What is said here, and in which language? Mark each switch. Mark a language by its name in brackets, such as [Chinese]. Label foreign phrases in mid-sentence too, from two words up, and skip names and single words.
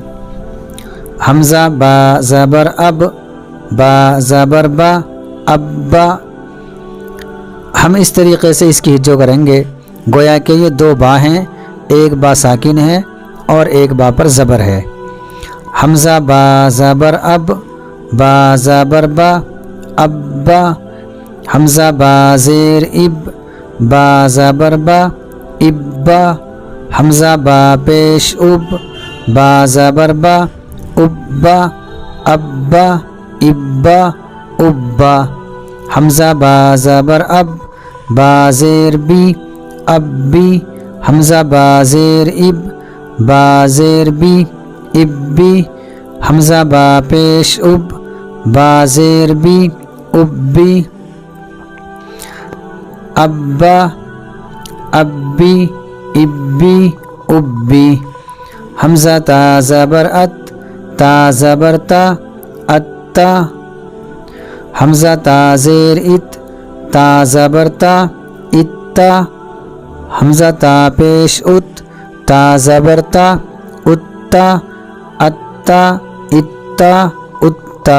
[Urdu] حمزہ با زبر اب، با زبر با، ابا۔ ہم اس طریقے سے اس کی ہجو کریں گے گویا کہ یہ 2 با ہیں، ایک با ساکن ہے اور ایک با پر زبر ہے۔ حمزہ با زبر اب، با زبر با، ابا۔ حمزہ با زیر اب، با زبر با، ابا۔ حمزہ با پیش اب، با زبر با، ابا، ابا، ابا، ابا۔ حمزہ با زبر اب، با زیر بی، ابی۔ حمزہ با زیر اب، با زیر بی، ابی۔ حمزہ با پیش اب، با زیر بی، ابی۔ ابا، ابی، ابی، ابی۔ حمزہ تا زبر ات، تا زبر تا، اتا۔ حمزہ تا زیر ات، تا زبر تا، اتا۔ حمزہ تا پیش ات، تا زبر تا، اتا، اتا، اتا، اتا۔